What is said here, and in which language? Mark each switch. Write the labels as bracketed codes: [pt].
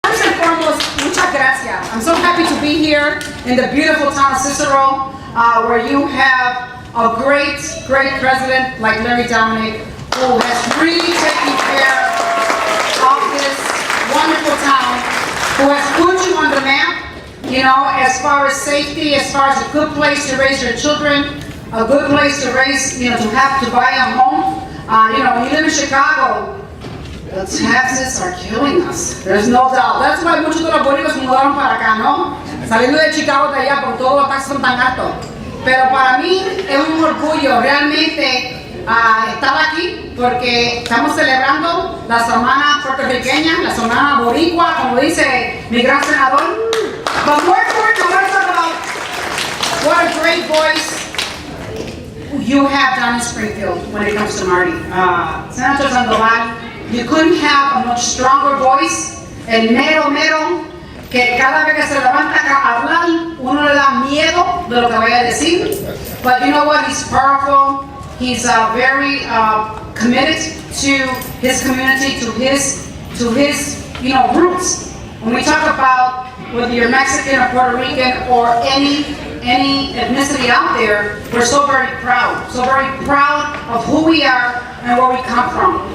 [en] I'm so happy to be here in the beautiful town of Cicero, where you have a great president like Larry Dominic, who has really taken care of this wonderful town, who has put you on the map, you know, as far as safety, as far as a good place to raise your children, a good place to raise, you know, to buy a home. You know, when you live in Chicago, the taxes are killing us. There's no doubt. That's why [es] muchos de los boricuas se mudaron para acá, ¿no? Saliendo de Chicago de allá, porque todos los taxes son tan altos. Pero para mí es un orgullo realmente estar aquí, porque estamos celebrando la semana puertorriqueña, la semana boricua, como dice mi gran senador. [en] But more important, I want to talk about what a great voice you have down in Springfield when it comes to Marty. Senator Sandoval, you couldn't have a much stronger voice. [es] El mero, que cada vez que se levanta a hablar, uno le da miedo de lo que vaya a decir. [en] But you know what? He's powerful. He's very committed to his community, to his you know, roots. When we talk about whether you're Mexican or Puerto Rican or any ethnicity out there, we're so very proud of who we are and where we come from.